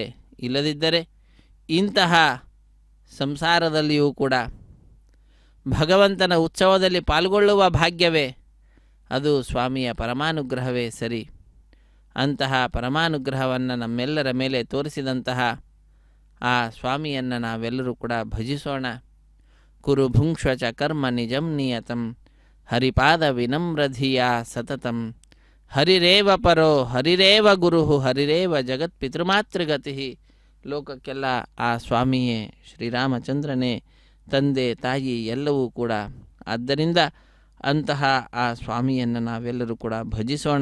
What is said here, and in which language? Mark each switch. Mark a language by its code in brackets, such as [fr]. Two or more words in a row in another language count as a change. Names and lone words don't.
[kn] ಇಲ್ಲದಿದ್ದರೆ ಇಂತಹ ಸಂಸಾರದಲ್ಲಿಯೂ ಕೂಡ ಭಗವಂತನ ಉತ್ಸವದಲ್ಲಿ ಪಾಲ್ಗೊಳ್ಳುವ ಭಾಗ್ಯವೇ ಅದು ಸ್ವಾಮಿಯ ಪರಮಾನುಗ್ರಹವೇ ಸರಿ. ಅಂತಹ ಪರಮಾನುಗ್ರಹವನ್ನು ನಮ್ಮೆಲ್ಲರ ಮೇಲೆ ತೋರಿಸಿದಂತಹ ಆ ಸ್ವಾಮಿಯನ್ನು ನಾವೆಲ್ಲರೂ ಕೂಡ ಭಜಿಸೋಣ. [sa] ಕುರು ಭುಂಕ್ಷ್ವ ಚ ಕರ್ಮ ನಿಜಂ ನಿಯತಂ ಹರಿಪಾದ ವಿನಮ್ರಧಿಯ ಸತತಂ ಹರಿರೇವ ಪರೋ ಹರಿರೇವ ಗುರು ಹರಿರೇವ ಜಗತ್ಪಿತೃಮಾತೃಗತಿ. [kn] ಲೋಕಕ್ಕೆಲ್ಲ ಆ ಸ್ವಾಮಿಯೇ ಶ್ರೀರಾಮಚಂದ್ರನೇ ತಂದೆ ತಾಯಿ ಎಲ್ಲವೂ ಕೂಡ. ಆದ್ದರಿಂದ ಅಂತಹ ಆ ಸ್ವಾಮಿಯನ್ನು ನಾವೆಲ್ಲರೂ ಕೂಡ ಭಜಿಸೋಣ.